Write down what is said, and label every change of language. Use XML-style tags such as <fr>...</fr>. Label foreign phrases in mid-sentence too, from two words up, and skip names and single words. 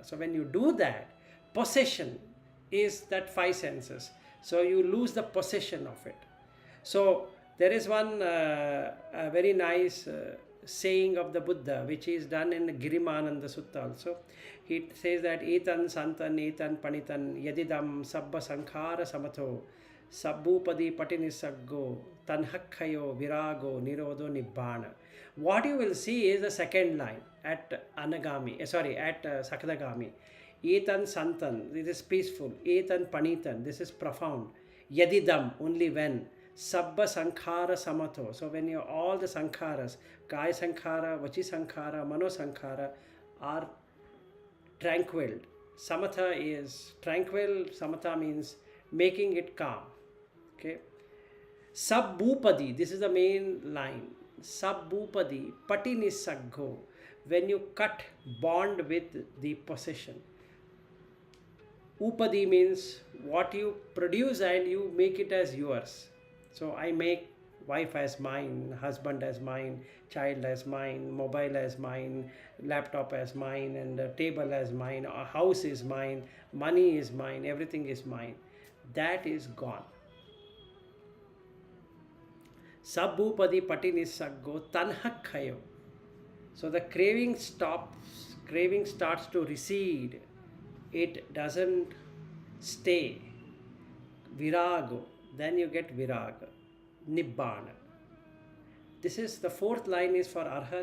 <en>So when you do that, possession is that 5 senses. So you lose the possession of it. So there is one a very nice saying of the Buddha, which is done in the Girimananda Sutta also. He says that</en> <pi>etan santan etan panitan yadidam sabba sankhara samatho sabbupadi patinisaggo tanhakhayo virago nirodo nibbana.</pi> <en>What you will see is the second line at Anagami, at Sakadagami.</en> <pi>Etan santan,</pi> <en>this is peaceful.</en> <pi>Etan panitan,</pi> <en>this is profound. Yadidam, only when.</en> <pi>Sabba sankhara samato.</pi> <en>So when you all the sankharas,</en> <pi>kaya sankhara, vachi sankhara, mano sankhara</pi> <en>are tranquil. Samatha is tranquil. Samatha means making it calm. Okay. Sabbupadi, this is the main line.</en> <pi>Sabbupadi, patinisaggo.</pi> <en>When you cut bond with the possession. Upadi means what you produce and you make it as yours. So I make wife as mine, husband as mine, child as mine, mobile as mine, laptop as mine, and a table as mine, a house is mine, money is mine, everything is mine. That is gone.</en> <pi>Sabbupadi patinisaggo tanhakhayo.</pi> <en>So the craving stops, craving starts to recede. It doesn't stay. Virago. Then you get</en> <pi>viraga, nibbana.</pi> <en>This is the 4th line is for arhat.</en>